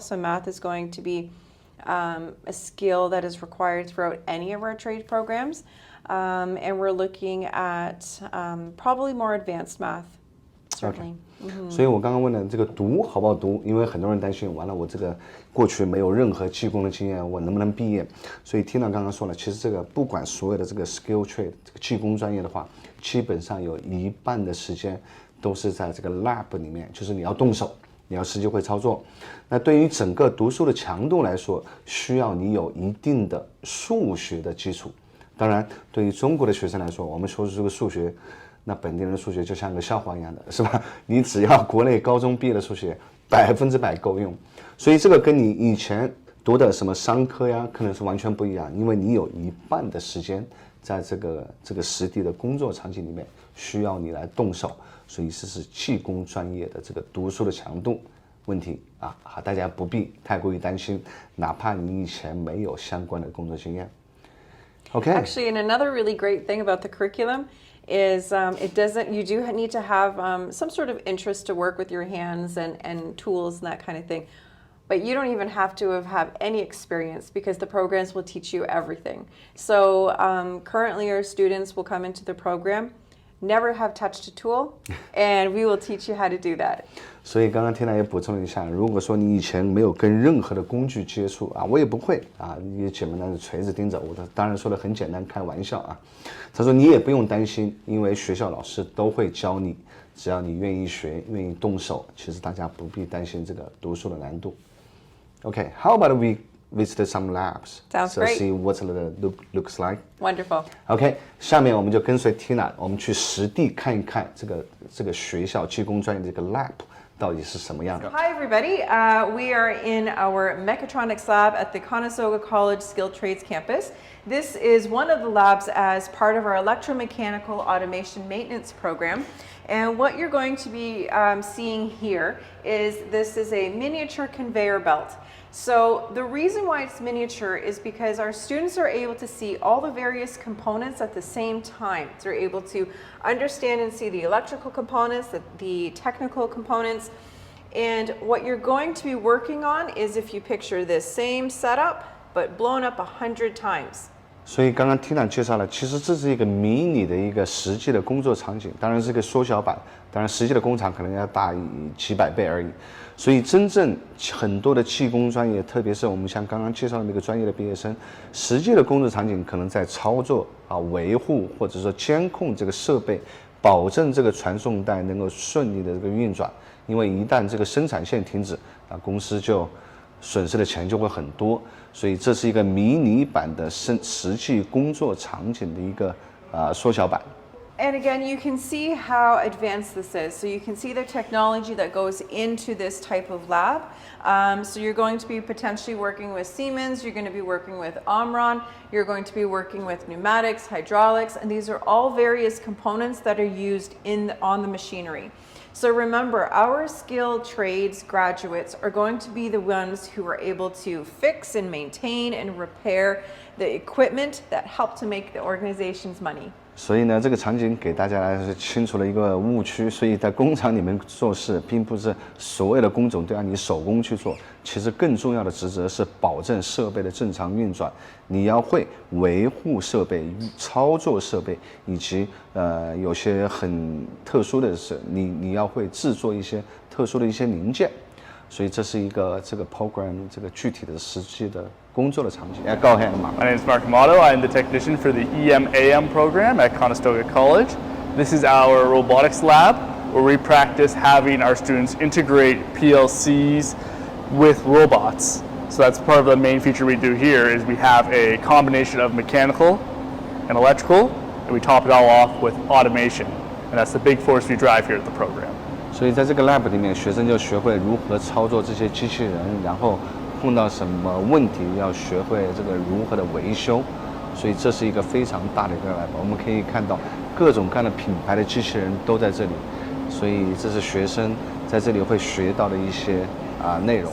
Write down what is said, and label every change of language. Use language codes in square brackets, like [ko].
[en] So math is going to be a skill that is required throughout any of our trade programs. And we're looking at probably more advanced math, certainly. Okay. [zh] 所以我刚刚问的这个读好不好读，因为很多人担心，完了我这个过去没有任何技工的经验，我能不能毕业？所以Tina刚刚说了，其实这个不管所有的这个 skill trade 这个技工专业的话，基本上有1半的时间都是在这个 lab 里面，就是你要动手，你要实际会操作。那对于整个读书的强度来说，需要你有一定的数学的基础。当然，对于中国的学生来说，我们说的这个数学，那本地人的数学就像个笑话一样的，是吧？你只要国内高中毕业的数学100%够用，所以这个跟你以前读的什么商科呀，可能是完全不一样，因为你有1半的时间在这个实地的工作场景里面，需要你来动手，所以这是技工专业的这个读书的强度问题啊，大家不必太过于担心，哪怕你以前没有相关的工作经验。 [en] Okay. Actually, and another really great thing about the curriculum is you do need to have some sort of interest to work with your hands and tools and that kind of thing. But you don't even have to have any experience because the programs will teach you everything. So currently our students will come into the program, never have touched a tool, and we will teach you how to do that. [zh] 所以刚刚Tina也补充了一下，如果说你以前没有跟任何的工具接触啊，我也不会啊，你简单的锤子钉子，我当然说的很简单，开玩笑啊。他说你也不用担心，因为学校老师都会教你，只要你愿意学，愿意动手，其实大家不必担心这个读书的难度。 [en] Okay, how about we visit some labs? Sounds so great. See what it looks like. Wonderful. [zh] OK, 下面我们就跟随 Tina， 我们去实地看一看这个学校技工专业的这个 lab 到底是什么样的。 [en] Hi everybody, we are in our Mechatronics lab at the Conestoga College Skilled Trades campus. This is one of the labs as part of our electromechanical automation maintenance program. And what you're going to be seeing here is this is a miniature conveyor belt. So the reason why it's miniature is because our students are able to see all the various components at the same time. They're able to understand and see the electrical components, the technical components. And what you're going to be working on is if you picture this same setup, but blown up 100 times. [zh] 所以刚刚 Tina 介绍了，其实这是一个迷你的一个实际的工作场景，当然是个缩小版，当然实际的工厂可能要大几百倍而已。所以真正很多的技工专业，特别是我们像刚刚介绍的那个专业的毕业生，实际的工作场景可能在操作维护或者说监控这个设备，保证这个传送带能够顺利的这个运转。因为一旦这个生产线停止，公司就损失的钱就会很多。所以这是一个迷你版的实际工作场景的一个缩小版。 [en] And again, you can see how advanced this is. So you can see the technology that goes into this type of lab. So you're going to be potentially working with Siemens, you're going to be working with Omron, you're going to be working with pneumatics, hydraulics, and these are all various components that are used on the machinery. So remember, our skilled trades graduates are going to be the ones who are able to fix and maintain and repair the equipment that help to make the organization's money. [zh] 所以呢，这个场景给大家来是清除了一个误区。所以在工厂里面做事，并不是所有的工种都要你手工去做，其实更重要的职责是保证设备的正常运转。你要会维护设备、操作设备，以及有些很特殊的是，你要会制作一些特殊的一些零件。所以这是一个这个 program 这个具体的实际的工作的场景。 [en] Go ahead, Mark. My name is Mark Amato. I'm the technician for the EM/AM program at Conestoga College. This is our robotics lab where we practice having our students integrate PLCs with robots. So that's part of the main feature we do here is we have a combination of mechanical and electrical, and we top it all off with automation. And that's the big force we drive here at the program. [zh] 所以在这个 lab 里面，学生就学会如何操作这些机器人，然后碰到什么问题要学会这个如何的维修。所以这是一个非常大的一个 lab， 我们可以看到各种各样的品牌的机器人都在这里。所以这是学生在这里会学到的一些内容。